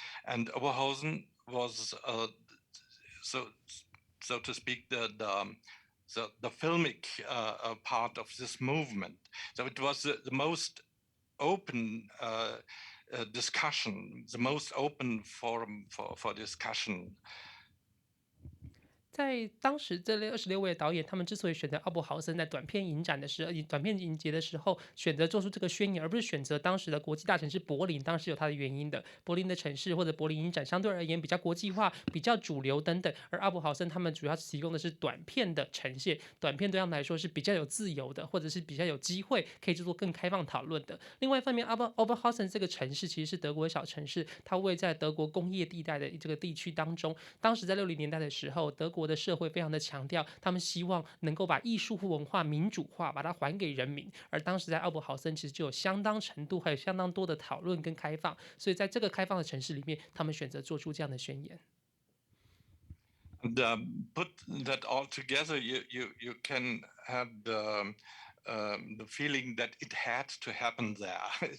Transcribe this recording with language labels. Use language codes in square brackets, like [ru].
[en] And Oberhausen was, so to speak, the filmic part of this movement. So it was the most open discussion, the most open forum for discussion. [zh] 在当时这26位导演，他们之所以选择奥伯豪森在短片影节的时候选择做出这个宣言，而不是选择当时的国际大城市柏林，当时有它的原因的。柏林的城市或者柏林影展相对而言比较国际化、比较主流等等，而奥伯豪森他们主要提供的是短片的呈现，短片对他们来说是比较有自由的，或者是比较有机会可以去做更开放讨论的。另外一方面，Oberhausen 这个城市其实是德国的小城市，它位在德国工业地带的这个地区当中。当时在60年代的时候，德国的社会非常的强调，他们希望能够把艺术和文化民主化，把它还给人民。而当时在奥伯豪森其实就有相当程度，还有相当多的讨论跟开放，所以在这个开放的城市里面，他们选择做出这样的宣言。 [en] And put that all together, you can have the feeling that it had to happen there.